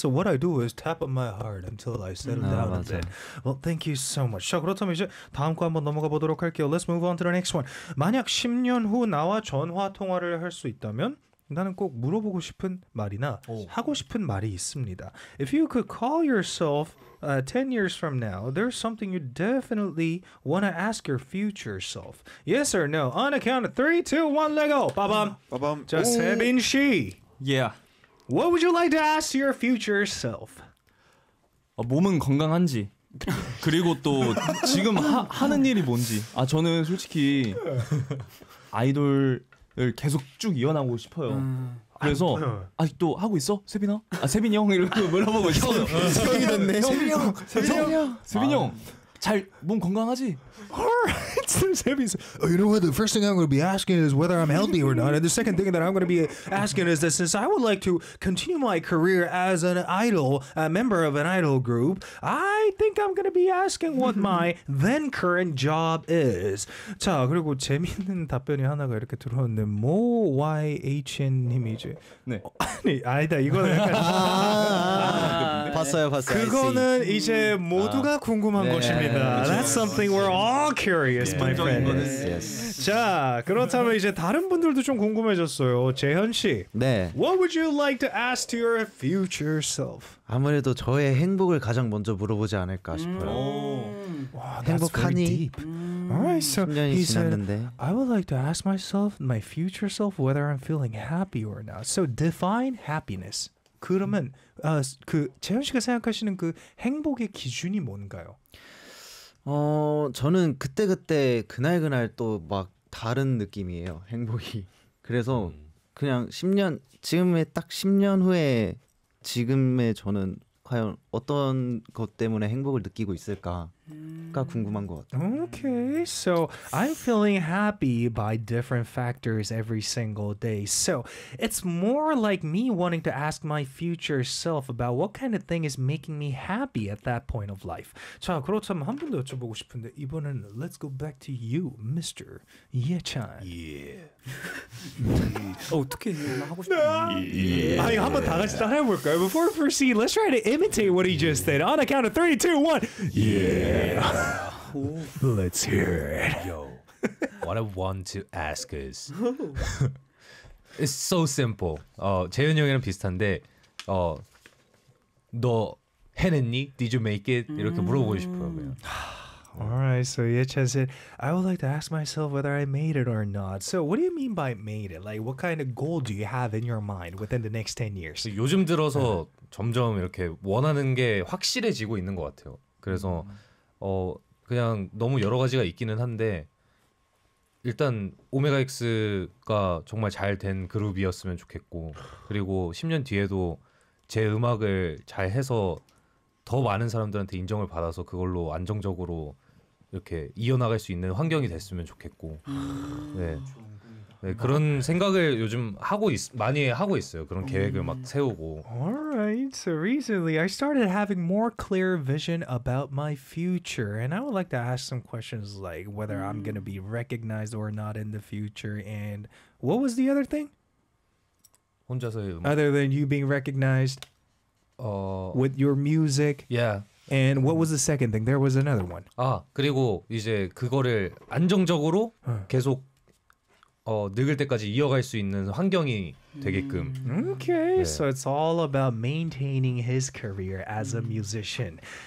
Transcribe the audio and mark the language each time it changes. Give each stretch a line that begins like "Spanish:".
English: So what I do is tap on my heart until I settle down a bit. Well, thank you so much.
Korean: 자, 그렇다면 이제 다음 거 한번 넘어가 보도록 할게요.
English: Let's move on to the next one.
Korean: 만약 10년 후 나와 전화 통화를 할 수 있다면 나는 꼭 물어보고 싶은 말이나 하고 싶은 말이 있습니다.
English: If you could call yourself 10 years from now, there's something you definitely want to ask your future self. Yes or no? On a count of 3, 2, 1, let go! 빠밤! 빠밤!
Korean: 자, 세빈 씨!
English: Yeah. What would you like to ask your future self?
Korean: 몸은 건강한지 그리고 또 지금 하는 일이 뭔지. 아, 저는 솔직히 아이돌 계속 쭉 이어나가고 싶어요. 그래서 아직도 하고 있어? 세빈아? 아, 세빈 형 이렇게 물어보고 있어요. 형이 됐네. 세빈 형! 세빈 형! 세빈 형! 잘, 몸 건강하지?
English: Seven. Oh, you know what? The first thing I'm going to be asking is whether I'm healthy or not. And the second thing that I'm going to be asking is that since I would like to continue my career as an idol, a member of an idol group, I think I'm going to be asking what my then current job is.
Korean: 자, 그리고 재미있는 답변이 하나가 이렇게 들어왔는데, Mo YHN 님이 이제. 네. 아니, 아니다. 이거는 약간. 봤어요, 봤어요. 그거는 이제 모두가 궁금한 네, 것입니다. 그렇죠.
English: That's something we're all curious. Yeah. My friend.
Korean: 자, 그렇다면 이제 다른 분들도 좀 궁금해졌어요. 재현 씨. 네.
English: What would you like to ask to your future self?
Korean: 아무래도 저의 행복을 가장 먼저 물어보지 않을까 싶어요. 와, 행복하니?
English: Alright, so
Korean: 10년이
English: he
Korean: 지났는데.
English: said, I would like to ask myself, my future self, whether I'm feeling happy or not. So define happiness.
Korean: 그러면 그 재현 씨가 생각하시는 그 행복의 기준이 뭔가요? 저는 그때그때 그날그날 또 막 다른 느낌이에요, 행복이. 그래서 그냥 10년, 지금의 딱 10년 후에 지금의 저는 과연 어떤 것 때문에 행복을 느끼고 있을까가 궁금한 것 같아요.
English: Okay, so I'm feeling happy by different factors every single day. So it's more like me wanting to ask my future self about what kind of thing is making me happy at that point of life.
Korean: 자, 그렇다면 한 번 더 여쭤보고 싶은데 이번에는
English: let's go back to you, Mr.
Korean: 예찬.
English: Yeah.
Korean: 어떻게 하고 싶은데? 아니, 한번 다 같이 따라해볼까요?
English: Before we proceed, let's try to imitate what he just said. On a count of 3, 2, 1. Yeah. Let's hear it. Yo, what I want to ask is, it's so simple.
Korean: 재현이 형이랑 비슷한데, 너 해냈니?
English: Did you make it?
Korean: 이렇게 물어보고 싶어요.
English: Alright, so Yechen said, I would like to ask myself whether I made it or not. So what do you mean by made it? Like, what kind of goal do you have in your mind within the next 10 years?
Korean: 요즘 들어서 점점 이렇게 원하는 게 확실해지고 있는 것 같아요. 그래서 그냥 너무 여러 가지가 있기는 한데 일단 오메가X가 정말 잘 된 그룹이었으면 좋겠고 그리고 10년 뒤에도 제 음악을 잘 해서 더 많은 사람들한테 인정을 받아서 그걸로 안정적으로 이렇게 이어나갈 수 있는 환경이 됐으면 좋겠고 네. 네, 그런 생각을 요즘 하고 많이 하고 있어요. 그런 계획을 막 세우고.
English: Alright, so recently I started having more clear vision about my future, and I would like to ask some questions like whether I'm going to be recognized or not in the future, and what was the other thing?
Korean: 혼자서의 음악.
English: Other than you being recognized with your music. Yeah. And what was the second thing? There was another one.
Korean: 아, 그리고 이제 그거를 안정적으로 계속 늙을 때까지 이어갈 수 있는 환경이 되게끔.
English: Okay, 네. So it's all about maintaining his career as a musician.